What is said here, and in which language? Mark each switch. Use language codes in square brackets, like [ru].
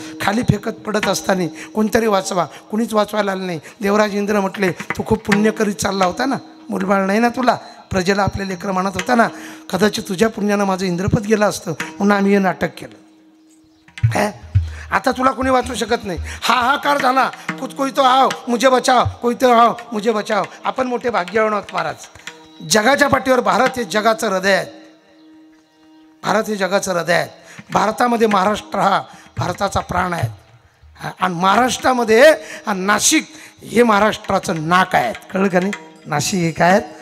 [mr] खाली फेकत पडत असताना कोणतरी वाचवा. कुणीच वाचवायला आलं नाही. देवराज इंद्र म्हटले, तू खूप पुण्य करीत चालला होता ना, मुलबाळ नाही ना तुला, प्रजेला आपल्या लेकरं म्हणत होता ना, कदाचित तुझ्या पुण्यानं माझं इंद्रपद गेलं असतं, म्हणून आम्ही हे नाटक केलं. आता तुला कोणी वाचू शकत नाही. हाहाकार झाला. [hi] कोई तो आओ मुझे बचाव, कोई तो आओ मुझे बचाव. [mr] आपण मोठे भाग्यवान आहोत महाराज. जगाच्या पाठीवर भारत हे जगाचं हृदय आहे. भारत हे जगाचं हृदय आहे. भारतामध्ये महाराष्ट्र हा भारताचा प्राण आहे. आणि महाराष्ट्रामध्ये नाशिक हे महाराष्ट्राचं नाक आहेत, कळलं का नाही? नाशिक हे काय आहेत?